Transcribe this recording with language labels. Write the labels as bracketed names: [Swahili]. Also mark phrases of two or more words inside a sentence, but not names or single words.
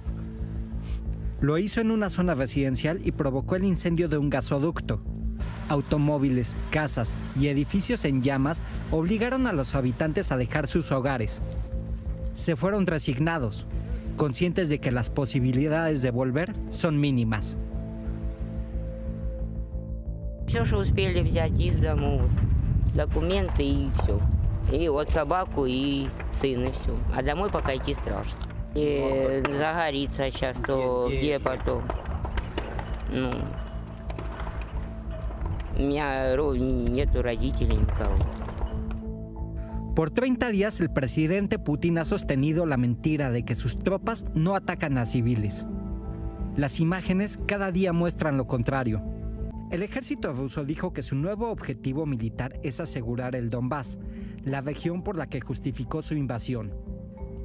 [Spanish] Lo hizo en una zona residencial y provocó el incendio de un gasoducto. Automóviles, casas y edificios en llamas obligaron a los habitantes a dejar sus hogares. Se fueron resignados, conscientes de que las posibilidades de volver son mínimas. [Russian] Все, что успели взять из дому, документы и все. И вот собаку, и сын, и все. А домой пока идти страшно. И загорится сейчас, то где потом? У меня нету родителей никого. [Spanish] Por 30 días el presidente Putin ha sostenido la mentira de que sus tropas no atacan a civiles. Las imágenes cada día muestran lo contrario. El ejército ruso dijo que su nuevo objetivo militar es asegurar el Donbass, la región por la que justificó su invasión.